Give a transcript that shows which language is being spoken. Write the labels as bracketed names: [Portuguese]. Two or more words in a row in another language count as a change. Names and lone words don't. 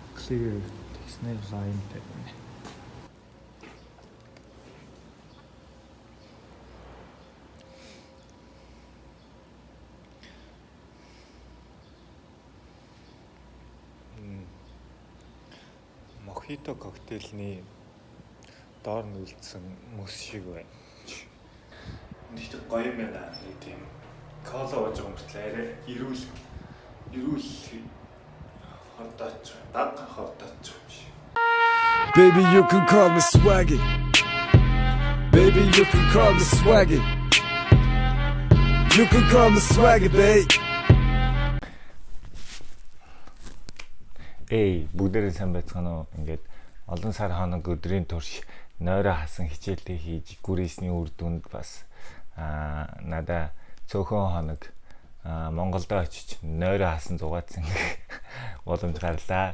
[Mongolian] Тэгсээр тэгснээр лайнтай байна. Мохито коктейлний доор нь үлдсэн мөс шиг байна. Нэг гоё юм байна. Нэг тийм кола ууж байгаа мөртлөө арай эрүүл хордооч, даг хордооч юм шиг. [English] Baby, you can call me swaggy. Baby, you can call me swaggy. You can call me swaggy, babe. [Mongolian] Бүгдээрээ сайн байцгаана уу? Ингээд олон сар хоног өдрийн турш нойроо хасан хичээлээ хийж гүрээсний үр дүнд бас надаа цөөхөн хоног Монголд очиж нойроо хасан зугаацсан боломж гарлаа.